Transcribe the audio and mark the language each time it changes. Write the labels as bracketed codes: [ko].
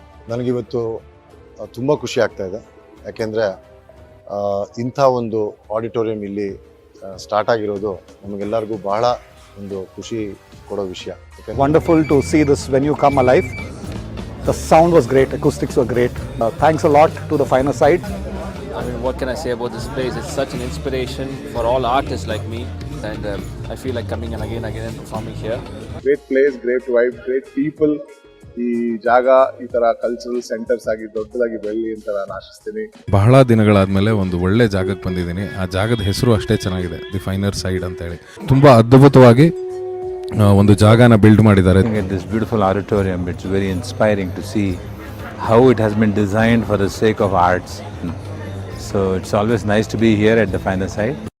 [kn] ನನಗಿವತ್ತು ತುಂಬ ಖುಷಿ ಆಗ್ತಾ ಇದೆ. ಯಾಕೆಂದರೆ ಇಂಥ ಒಂದು ಆಡಿಟೋರಿಯಂ ಇಲ್ಲಿ ಸ್ಟಾರ್ಟ್ ಆಗಿರೋದು ನಮಗೆಲ್ಲರಿಗೂ ಬಹಳ ಒಂದು ಖುಷಿ ಕೊಡೋ ವಿಷಯ. [en] Wonderful to see this venue come alive. The sound was great, acoustics were great. Thanks a lot to the Finer Side. I mean, what can I say about this place? It's such an inspiration for all artists like me, and I feel like coming and again and performing here. Great place, great vibe, great people. [kn] ಈ ಜಾಗ ಈ ತರ cultural centres ಆಗಿ ದೊಡ್ಡದಾಗಿ ಬೆಳ್ಳಿ ಅಂತ ನಾನು ಆಶಿಸ್ತೀನಿ. ಬಹಳ ದಿನಗಳಾದ್ಮೇಲೆ ಒಂದು ಒಳ್ಳೆ ಜಾಗಕ್ಕೆ ಬಂದಿದ್ದೀನಿ. ಆ ಜಾಗದ ಹೆಸರು ಅಷ್ಟೇ ಚೆನ್ನಾಗಿದೆ, ದಿ ಫೈನರ್ ಸೈಡ್ ಅಂತ ಹೇಳಿ. ತುಂಬಾ ಅದ್ಭುತವಾಗಿ ಒಂದು ಜಾಗನ ಬಿಲ್ಡ್ ಮಾಡಿದ್ದಾರೆ. [en] This beautiful auditorium, it's very inspiring to see how it has been designed for the sake of arts. So it's always nice to be here at the Finer Side.